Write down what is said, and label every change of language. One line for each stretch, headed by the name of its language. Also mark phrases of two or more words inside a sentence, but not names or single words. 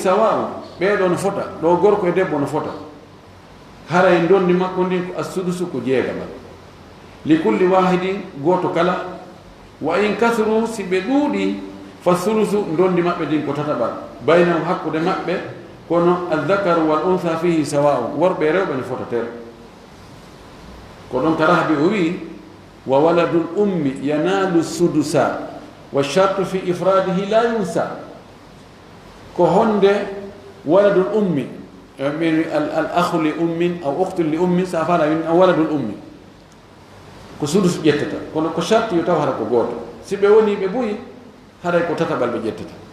Fula: sawa ɓeeɗo no fota ɗo gorko e debbo no fota hara e ndondi makko ndin ko assudusu ko jeegaɓal
Arabic: لكل واحد
Fula: gooto kala
Arabic: وإن
Fula: kasru si ɓe ɗuuɗi fa sulusu ndondi maɓɓe ndin ko tataɓal baynahum hakkude maɓɓe kono
Arabic: الذكر والأنثى فيه
Fula: sawa'un worɓe e rewɓe no fota tere ko ɗon karahbi o wi
Arabic: وولد الأم ينال السدس وشرطه في إفراده لا ينسى
Fula: ko honde
Arabic: ولد الأم الأخ لأم أو أخت لأم
Fula: sa fala
Arabic: ولد الأم
Fula: ko sudus ƴettata kono ko sharti yo taw hara ko gooto si ɓe woni ɓe ɓuyi haray ko tataɓal ɓe ƴettata